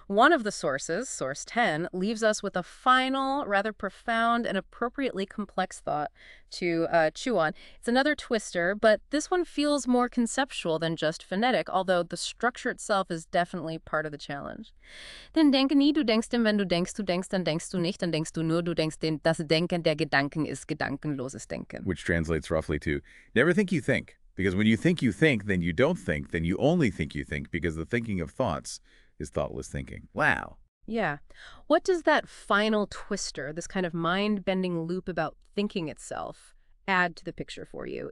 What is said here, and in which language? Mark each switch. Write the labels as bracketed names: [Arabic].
[English] one of the sources, Source 10, leaves us with a final, rather profound and appropriately complex thought to chew on. It's another twister, but this one feels more conceptual than just phonetic, although the structure itself is definitely part of the challenge. [German] Denn denke nie, du denkst, denn wenn du denkst, dann denkst du nicht, dann denkst du nur, du denkst, denn das Denken der Gedanken ist gedankenloses Denken. [English] Which translates roughly to, never think you think. Because when you think, then you don't think, then you only think you think, because the thinking of thoughts is thoughtless thinking. Wow. Yeah. What does that final twister, this kind of mind-bending loop about thinking itself, add to the picture for you?